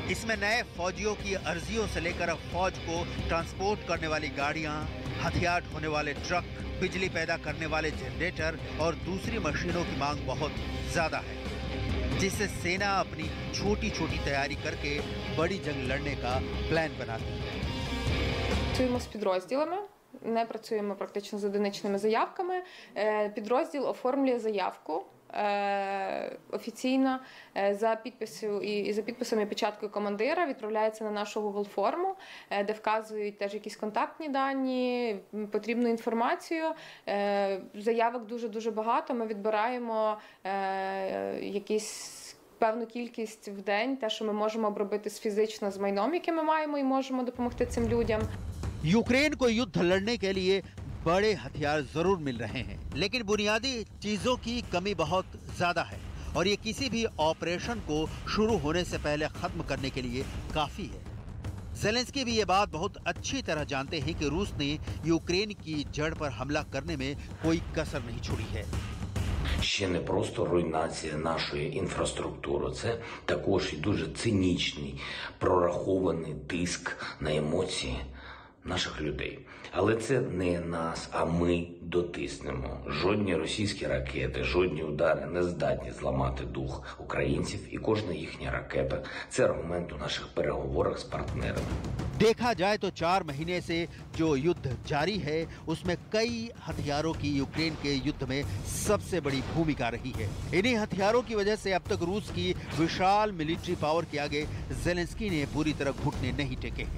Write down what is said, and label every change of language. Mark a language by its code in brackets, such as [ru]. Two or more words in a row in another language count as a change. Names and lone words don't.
[hi] इसमें नए फौजियों की अर्जियों से लेकर अब फौज को ट्रांसपोर्ट करने वाली गाड़ियां, हथियार ढोने वाले ट्रक, बिजली पैदा करने वाले जनरेटर और दूसरी मशीनों की मांग बहुत ज्यादा है, जिससे सेना अपनी छोटी छोटी तैयारी करके बड़ी जंग लड़ने का प्लान बनाती है। [uk] Працюємо з підрозділами, не працюємо практично з одиничними заявками. Підрозділ оформлює заявку офіційно за підписом і печаткою командира, відправляється на нашу Google форму, де вказують теж якісь контактні дані, потрібну інформацію. Заявок дуже багато. Ми відбираємо певну кількість в день, те, що ми можемо обробити фізично з майном, яке ми маємо, і можемо допомогти цим людям. [hi] यूक्रेन को युद्ध लड़ने के लिए बड़े हथियार जरूर मिल रहे हैं, लेकिन बुनियादी चीजों की कमी बहुत ज्यादा है और ये किसी भी ऑपरेशन को शुरू होने से पहले खत्म करने के लिए काफी है। ज़ेलेंस्की भी ये बात बहुत अच्छी तरह जानते हैं कि रूस ने यूक्रेन की जड़ पर हमला करने में कोई कसर नहीं छोड़ी है। [uk] Ще не просто руйнація нашої інфраструктури, це також і дуже цинічний, прорахований тиск на емоції наших людей. Але це не нас, а ми дотиснемо. Жодні російські ракети, жодні удари не здатні зламати дух українців, і кожна їхня ракета – це аргумент у наших переговорах з партнерами. [hi] देखा जाए तो 4 महीने से जो युद्ध जारी है उसमें कई हथियारों की यूक्रेन के युद्ध में सबसे बड़ी भूमिका रही है। इन्हीं हथियारों की वजह से अब तक रूस की विशाल [en] military power [hi] के आगे ज़ेलेंस्की ने पूरी तरह घुटने नहीं टेके हैं।